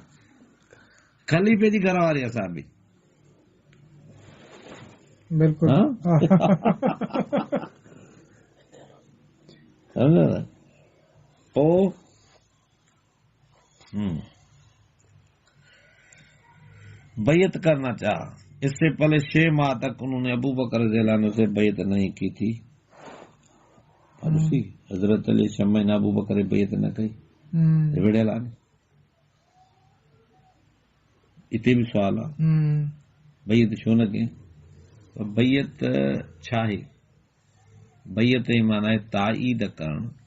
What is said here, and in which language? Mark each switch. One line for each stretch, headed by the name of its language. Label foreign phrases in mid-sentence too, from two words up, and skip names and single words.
Sindhi: ख़लीफ़े जी घरवारी असां बि बिल्कुलु। पोइ बैत करना चाहा।
Urdu: اس سے پہلے 6 ماہ تک انہوں نے ابو بکر رضی اللہ عنہ سے بیعت نہیں کی تھی.
Sindhi: हजरत अली 6 महीना अबू बकर बैत न कई, विढ़ियल आहे। इते भी सवाल आहे बैत छो न कई? बैत छा आहे? बैत जी माना आहे ताईद करण।